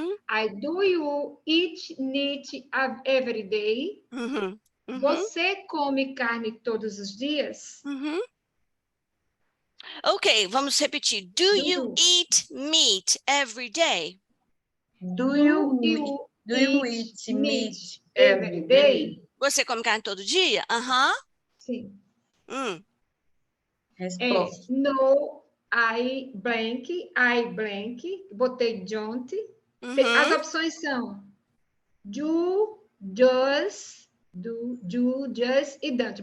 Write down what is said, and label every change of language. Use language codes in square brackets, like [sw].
[en] I do you eat meat every day? [pt] Você come carne todos os dias? Ok, vamos repetir. [en] Do you eat meat every day? Do you eat meat every day? [pt] Você come carne todo dia? Sim. Resposta. [en] No, I blank, [pt] botei [en] don't. [pt] As opções são do, does, just e don't.